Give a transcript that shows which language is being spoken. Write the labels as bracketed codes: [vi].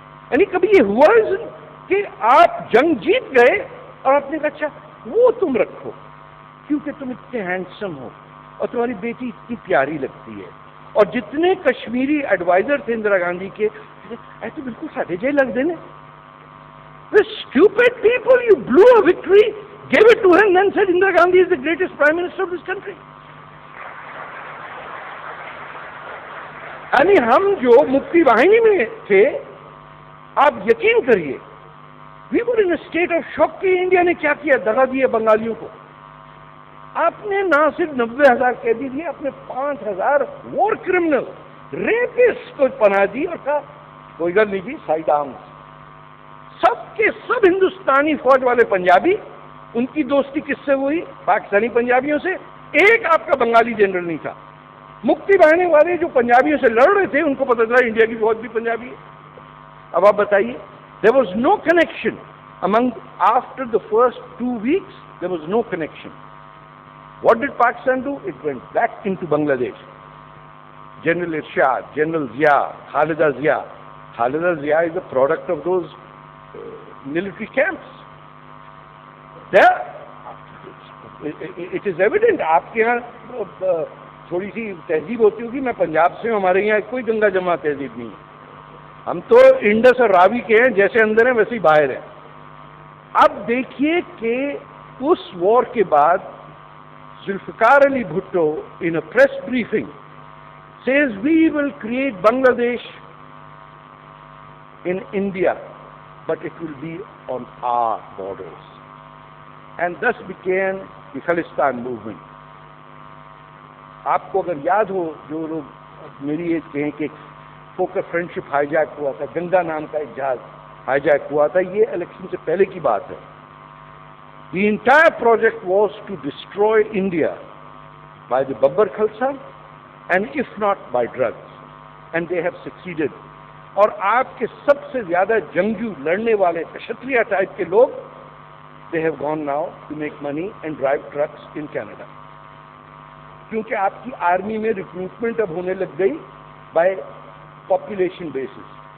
[ur] یعنی کبھی یہ ہوا کہ آپ جنگ جیت گئے اور آپ نے کہا اچھا وہ تم رکھو کیونکہ تم اتنے ہینڈسم ہو اور تمہاری بیٹی اتنی پیاری لگتی ہے. اور جتنے کشمیری ایڈوائزر تھے اندرا گاندھی کے, ایسے بالکل ساڑھے جے لگ دینے. [en] The stupid people, you blew a victory, gave it to him, then said Indira Gandhi is the greatest prime minister of this country. [ur] یعنی ہم جو مکتی واہنی میں تھے, آپ یقین کریے, [en] we were in a state of shock [ur] کہ انڈیا نے کیا کیا, دگا دیا بنگالیوں کو. آپ نے نہ صرف 90,000 قیدی دیے, آپ نے 5,000 وار کرمنل ریپسٹ کو پناہ دی اور کہا [pa] کوئی گل نہیں جی, [ur] سائڈ آرمز. سب کے سب ہندوستانی فوج والے پنجابی, ان کی دوستی کس سے ہوئی؟ پاکستانی پنجابیوں سے. ایک آپ کا بنگالی جنرل نہیں تھا. مکتی باہنے والے جو پنجابیوں سے لڑ رہے تھے, ان کو پتہ چلا انڈیا کی فوج بھی پنجابی ہے. اب آپ بتائیے, [en] there was no connection among, after the first 2 weeks there was no connection. What did Pakistan do? It went back into Bangladesh. General Irshad, General Zia, Khalida Zia. Khalida Zia is a product of those military camps. There, it is evident. [ur] آپ کے یہاں تھوڑی سی تہذیب ہوتی ہوگی, میں پنجاب سے ہوں, ہمارے یہاں کوئی گنگا جمع تہذیب نہیں ہے. ہم تو انڈس اور راوی کے ہیں, جیسے اندر ہیں ویسے ہی باہر ہیں. اب دیکھیے کہ اس وار کے بعد [en] Zulfiqar Ali Bhutto in a press briefing says we will create Bangladesh in India, but it will be on our borders. And thus began the Khalistan movement. [ur] آپ کو اگر یاد ہو, جو لوگ میری ایج کے ہیں, کہ فوکر فرینڈشپ ہائی جیک ہوا تھا, گنگا نام کا ایک جہاز ہائی جیک ہوا تھا, یہ الیکشن سے پہلے کی بات ہے. [en] The entire project was to destroy India by the Babbar Khalsa and if not by drugs. And they have succeeded. [ur] اور آپ کے سب سے زیادہ جنگجو لڑنے والے کشتریہ ٹائپ کے لوگ [en] They have gone now to make money and drive trucks in Canada. [ur] کیونکہ آپ کی آرمی میں ریکروٹمنٹ اب ہونے لگ گئی بائی پاپولیشن بیسس.